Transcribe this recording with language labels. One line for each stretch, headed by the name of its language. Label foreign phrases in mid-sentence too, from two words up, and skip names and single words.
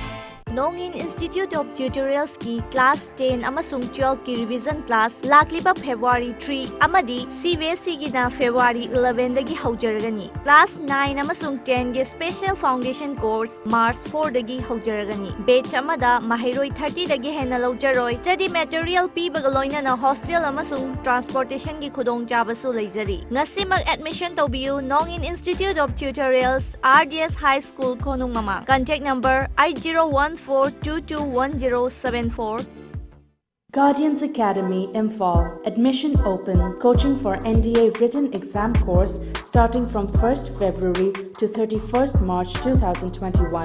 Manipuri: Nongin Institute of Tutorials ki Class 10 amasung 12 ki
English: revision class
Manipuri: lakliba February 3 amadi CBSE gi na February 11 dagi haujaragani. Class 9 amasung 10 gi
English: Special Foundation course
Manipuri: March 4 dagi haujaragani. Batch amada mahiroi 30 dagi hena laujaroi. Jadi material pibaga loina na hostel amasung transportation gi khudong jabasu leizari. Ngasimag admission tobiu Nongin Institute of Tutorials RDS High School Konung Mama.
English: Contact number 8014221074. Guardians Academy Imphal. Admission open. Coaching for NDA written exam course starting from 1st February to 31st March 2021.